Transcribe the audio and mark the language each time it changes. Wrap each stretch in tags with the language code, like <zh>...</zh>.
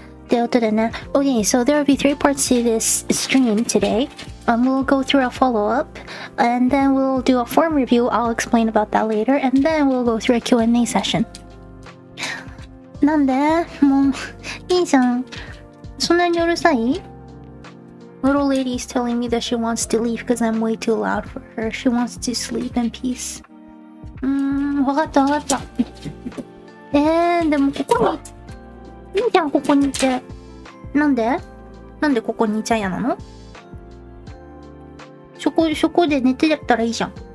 <en>Okay, so there will be 3 parts to this stream today. We'll go through a follow-up, and then we'll do a form review. I'll explain about that later, and then we'll go through a Q&A session.</en> <ja>なんでもう、いいじゃん。そんなにうるさい?</ja> <en>Little lady is telling me that she wants to leave because I'm way too loud for her. She wants to sleep in peace.</en> <ja>わかったわかった。でもここに、いいじゃん、ここにいて。なんでここにいちゃ嫌なの？そこで寝てやったらいいじゃん。</ja>